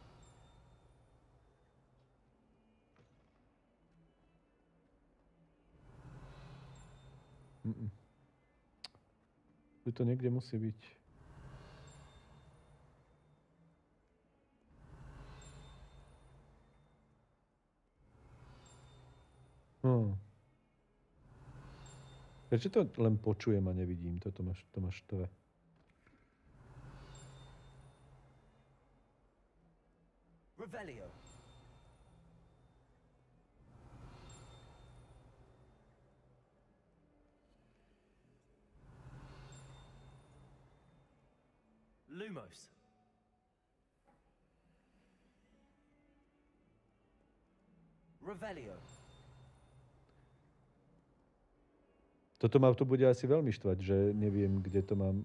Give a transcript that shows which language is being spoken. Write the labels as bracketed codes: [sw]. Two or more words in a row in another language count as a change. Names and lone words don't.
[sk] Tu to niekde musí byť. Prečo to len počujem a nevidím? To máš štve. Revelio. Lumos. Revelio. Toto ma tu bude asi veľmi štvať, že neviem, kde to mám.